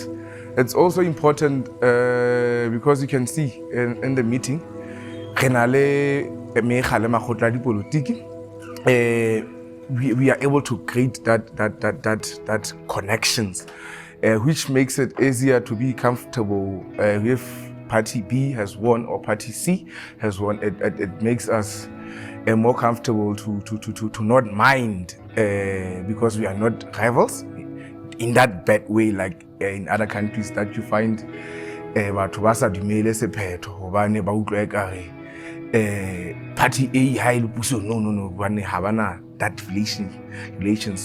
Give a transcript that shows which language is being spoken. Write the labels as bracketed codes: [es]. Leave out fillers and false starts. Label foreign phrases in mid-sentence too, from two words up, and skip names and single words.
[en] It's also important because you can see in the meeting, we are able to create that connections, which makes it easier to be comfortable if Party B has won or Party C has won. It makes us more comfortable to not mind because we are not rivals in that bad way like in other countries that you find [st] batho ba sa dumele sephetho hobane ba utlwa ekare Party A ha ile puso no bane ha bana [en] that relations.